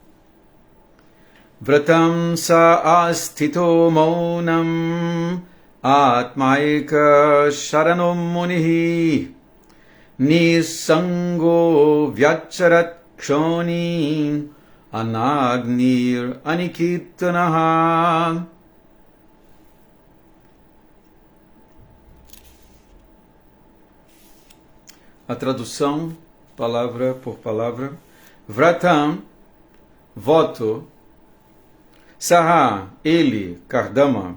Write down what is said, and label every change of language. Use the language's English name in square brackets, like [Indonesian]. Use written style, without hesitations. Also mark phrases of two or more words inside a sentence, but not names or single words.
[Sanskrit] व्रतं स आस्थितो मौनम् आत्मैक शरणो मुनिः निःसङ्गो व्यचरत् क्षोणीम् अनग्निर् अनिकेतनः. [Portuguese] A tradução, palavra por palavra. Vratam, voto. Saha, ele, Kardama.